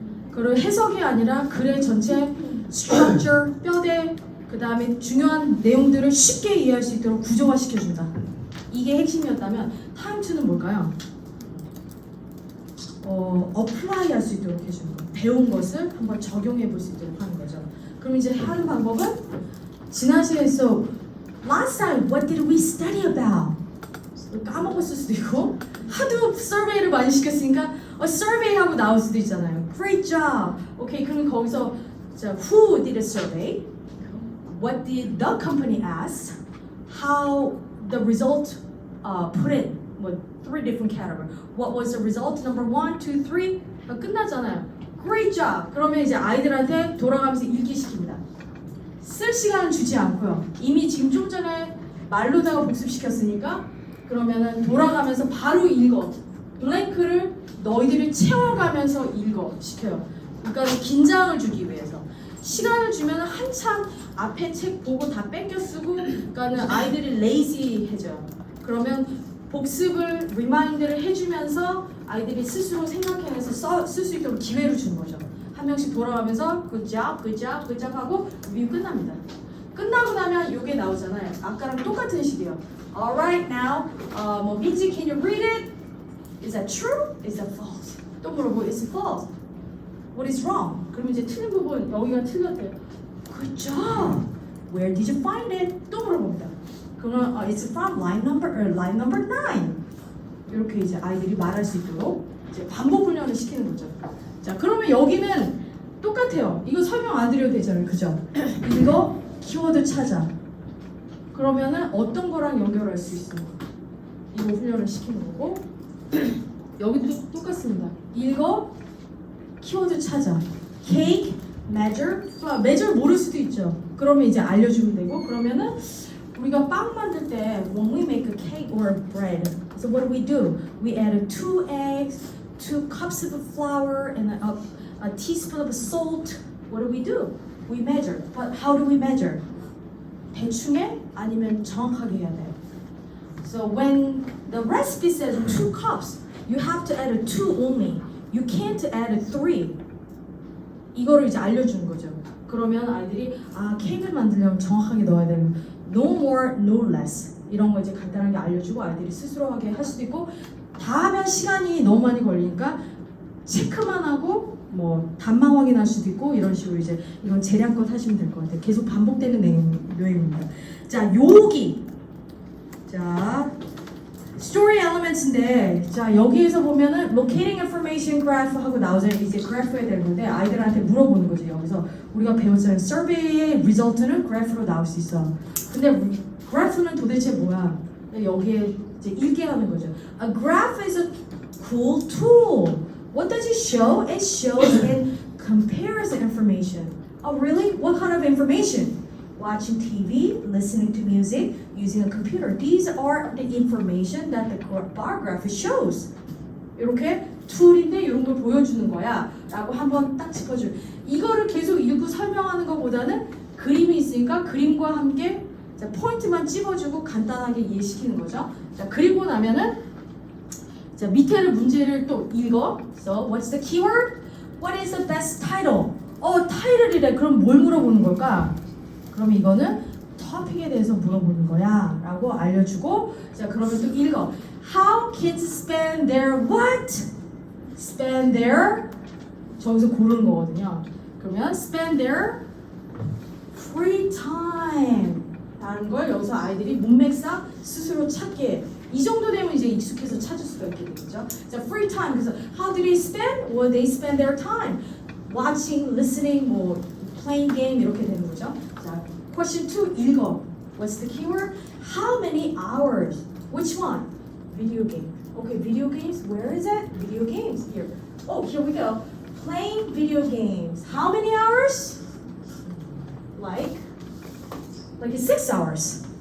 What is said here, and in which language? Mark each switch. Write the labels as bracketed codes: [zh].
[ko] 그리고 해석이 아니라 글의 전체 structure, 뼈대, 그 다음에 중요한 내용들을 쉽게 이해할 수 있도록 구조화시켜준다. 이게 핵심이었다면 타임 2는 뭘까요? apply 할 수 있도록 해주는 거. 배운 것을 한번 적용해 볼 수 있도록 하는 거죠. 그럼 이제 하는 방법은 지난 시간에서 [en] Last time, what did we study about? [ko] 까먹었을 수도 있고 하도 서베이를 많이 시켰으니까 survey 하고 나올 수도 있잖아요. [en] Great job. [ko] 오케이, 그럼 거기서 자, [en] who did a survey? What did the company ask? How the result put in? 뭐 three different categories. What was the result? Number 1, 2, 3. [ko] 끝나잖아요. [en] Great job. [ko] 그러면 이제 아이들한테 돌아가면서 읽기 시킵니다. 쓸 시간은 주지 않고요. 이미 지금 좀 전에 말로다가 복습시켰으니까 그러면은 돌아가면서 바로 읽어. 블랭크를 너희들이 채워가면서 읽어 시켜요. 그러니까 긴장을 주기 위해서. 시간을 주면 한참 앞에 책 보고 다 뺏겨 쓰고 그러니까는 아이들이 레이지해져요. 그러면 복습을 리마인드를 해주면서 아이들이 스스로 생각해내서 쓸 수 있도록 기회를 주는 거죠. 한 명씩 돌아가면서 [en] good job [ko] 하고 리뷰 끝납니다. 끝나고 나면 이게 나오잖아요. 아까랑 똑같은 식이에요. [en] Alright now, [ko] 뭐 민지, [en] can you read it? Is that true? Is that false? [ko] 또 물어보고 [en] is it false? What is wrong? [ko] 그러면 이제 틀린 부분 여기가 틀렸대요. [en] Good job. Where did you find it? [ko] 또 물어봅니다. [en] 그러면 it's from line number 9. [ko] 이렇게 이제 아이들이 말할 수 있도록 이제 반복 훈련을 시키는 거죠. 자, 그러면 여기는 똑같아요. 이거 설명 안 드려도 되잖아요, 그죠? 이거 키워드 찾아. 그러면은 어떤 거랑 연결할 수 있어? 이거 훈련을 시키는 거고 여기도 똑같습니다. 읽어, 키워드 찾아. cake, measure 모를 수도 있죠. [en] 그러면 이제 알려주면 되고 [ko] 그러면은 우리가 빵 만들 때 [en] when we make a cake or a bread, so what do? We add 2 eggs, 2 cups of flour, and a teaspoon of salt. What do? We measure. But how do we measure? [ko] 대충해? 아니면 정확하게 해야 돼요. [en] So when the recipe says 2 cups, you have to add a 2 only. You can't add a 3. [ko] 이거를 이제 알려주는 거죠. 그러면 아이들이 케이크를 만들려면 정확하게 넣어야 되는 [en] no more, no less [ko] 이런 거 이제 간단하게 알려주고 아이들이 스스로 하게 할 수도 있고 다 하면 시간이 너무 많이 걸리니까 체크만 하고 뭐 답만 확인할 수도 있고 이런 식으로 이제 이건 재량껏 하시면 될 것 같아요. 계속 반복되는 내용입니다. 자, 요기. 자, story elements인데 자 여기에서 보면은 locating information graph 하고 나오잖아요. 이제 그래프 해야 되는 건데 아이들한테 물어보는 거죠. 여기서 우리가 배웠잖아요. survey의 result는 그래프로 나올 수 있어. 근데 그래프는 도대체 뭐야? 여기에 이제 읽게 하는 거죠. [en] A graph is a cool tool. What does it show? It shows and compares the information. Oh really? What kind of information? Watching TV, listening to music, using a computer. These are the information that the bar graph shows. [ko] 이렇게 툴인데 이런 걸 보여주는 거야 라고 한번 딱 짚어줄. 이거를 계속 읽고 설명하는 것보다는 그림이 있으니까 그림과 함께 자, 포인트만 찝어주고 간단하게 이해시키는 거죠. 자, 그리고 나면은 자, 밑에를 문제를 또 읽어. [en] So, what's the keyword? What is the best title? [ko] 타이틀이래. 그럼 뭘 물어보는 걸까? 그럼 이거는 토픽에 대해서 물어보는 거야 라고 알려주고 자 그러면 또 읽어 [en] How kids spend their what? [ko] Spend their 저기서 고르는 거거든요 그러면 [en] spend their free time [ko] 라는 걸 여기서 아이들이 문맥상 스스로 찾게 이 정도 되면 이제 익숙해서 찾을 수가 있게 되겠죠. 자, free time. [en] 그래서 how do they spend? Well, they spend their time watching, listening, 뭐 playing game 이렇게 되는 거죠. [ko] 자, question 2 읽어. [en] What's the keyword? How many hours? Which one? Video game. Okay, video games. Where is it? Video games. Here. Oh, here we go. Playing video games. How many hours? Like 6 hours.